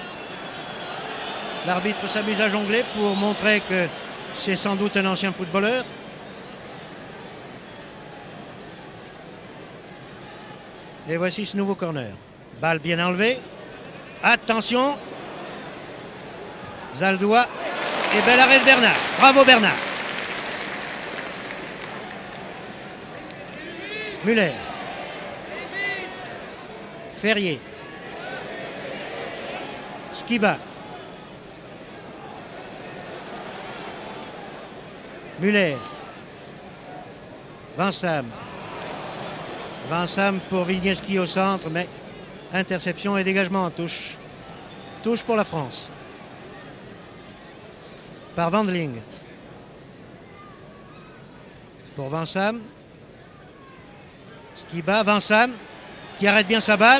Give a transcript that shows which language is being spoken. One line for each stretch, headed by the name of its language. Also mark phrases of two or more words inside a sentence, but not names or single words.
French: L'arbitre s'amuse à jongler pour montrer que c'est sans doute un ancien footballeur. Et voici ce nouveau corner. Balle bien enlevée. Attention. Zaldúa. Et bel arrêt de Bernard. Bravo Bernard. Müller. Ferrier. Skiba. Müller. Vansam. Vansam pour Wisniewski au centre, mais interception et dégagement en touche. Touche pour la France. Par Wandling. Pour Vansam. Skiba, Vansam qui arrête bien sa balle.